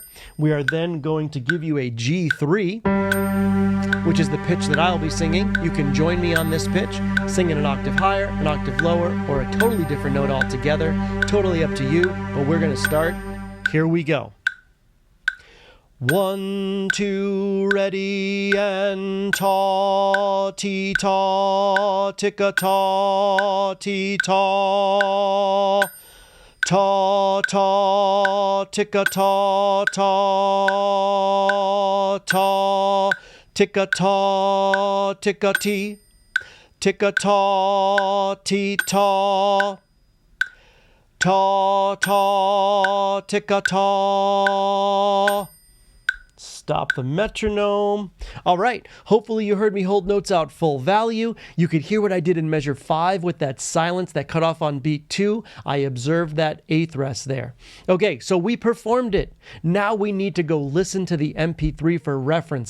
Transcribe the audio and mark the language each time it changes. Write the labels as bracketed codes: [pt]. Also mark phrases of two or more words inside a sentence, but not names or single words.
[en] We are then going to give you a G3, which is the pitch that I'll be singing. You can join me on this pitch, sing it an octave higher, an octave lower, or a totally different note altogether. Totally up to you, but we're going to start. Here we go. 1, 2, ready, and ta, ti, ta, Tik-A, ta, ti, ta. Ta, ta, Tik-A, ta, ta, ta, Tik-A, ta, Tik-A-Tee, Tik-A, ta, ti, ta, ta, ta, Tik-A, ta. stop the metronome. All right, hopefully you heard me hold notes out full value. You could hear what I did in measure 5 with that silence that cut off on beat 2. I observed that eighth rest there. Okay, so we performed it. Now we need to go listen to the MP3 for reference.